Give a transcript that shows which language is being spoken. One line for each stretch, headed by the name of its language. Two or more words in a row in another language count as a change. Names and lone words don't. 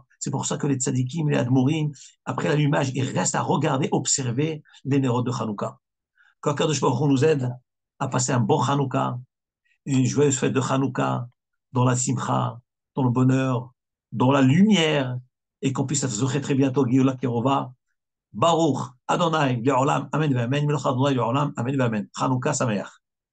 French: C'est pour ça que les tzadikim, les admourim, après l'allumage, ils restent à regarder, observer les nérodes de Hanouka. Qu'
Hebrew: הקדוש ברוך הוא
French: nous aide à passer un bon Hanouka, une joyeuse fête de Hanouka, dans la simcha, dans le bonheur, dans la lumière, et qu'on puisse se très bientôt,
Hebrew: גאולה קרובה. ברוך ה', לעולם, אמן, אמן, מלך ה', לעולם, אמן, אמן. חנוכה שמח.